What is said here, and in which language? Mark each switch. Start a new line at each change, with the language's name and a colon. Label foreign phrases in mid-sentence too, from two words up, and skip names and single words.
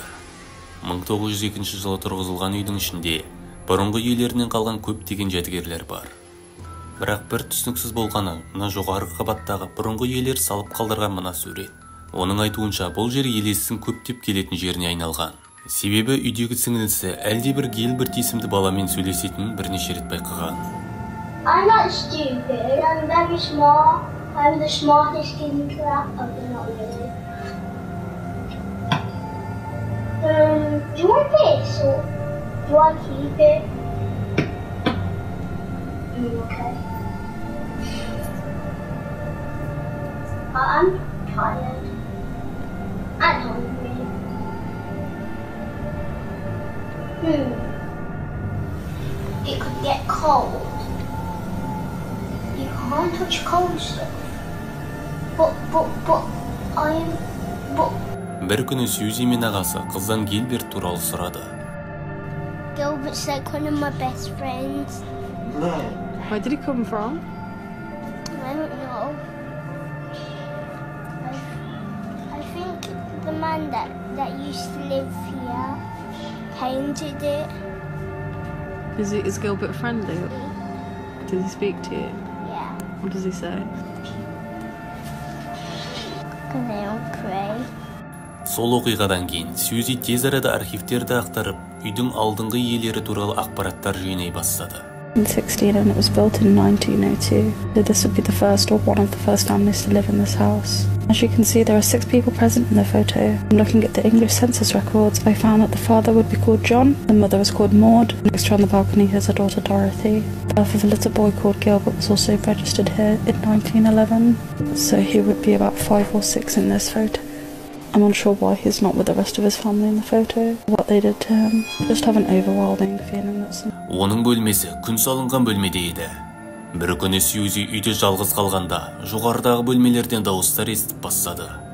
Kazakh: 1902 жылы тұрғызылған үйдің ішінде бұрынғы үйлерінен қалған көптеген жәдігерлер бар. Бірақ бір түсініксіз болғаны, мына жоғарғы қабаттағы бұрынғы иелер салып қалдырған мына сурет. Оның айтуынша, бұл жер елестің көптеп келетін жеріне айналған. Себебі үйдегі сіңілісі әлде бір Гилберт есімді баламен сөйлесетінін бірнеше рет байқаған.
English: I'm not stupid. I'm very smart. I'm the smartest kid in class. Oh, not really. Do you want this or do I keep it? Okay. I'm tired. I'm hungry. It could get cold. You can't touch cold stuff. But
Kazakh: Бір күні Сьюзи мен ағасы қыздан Гилберт туралы сұрады.
English: Gilbert's like one of my best friends. Where did he come from? I don't know. I think the man that used to live here painted it. Is Gilbert friendly? Does he speak to you? Yeah. What does he say? And they all pray.
Kazakh: Сол оқиғадан кейін Сьюзи тез арада архивтерді ақтарып, үйдің алдыңғы иелері туралы ақпараттар жинай бастады.
English: 16 and it was built in 1902. So this would be the first or one of the first families to live in this house. As you can see, there are 6 people present in the photo. Looking at the English census records, I found that the father would be called John, the mother was called Maud, next to her on the balcony is her daughter Dorothy. The birth of a little boy called Gilbert was also registered here in 1911. So he would be about 5 or 6 in this photo. I'm unsure why he's not with the rest of his family in the photo, what they did to him. I just have an overwhelming feeling that
Kazakh: Оның бөлмесі күн салынған бөлмеде еді. Бір күні Сьюзи үйде жалғыз қалғанда, жоғарыдағы бөлмелерден дауыстар естіп бастады.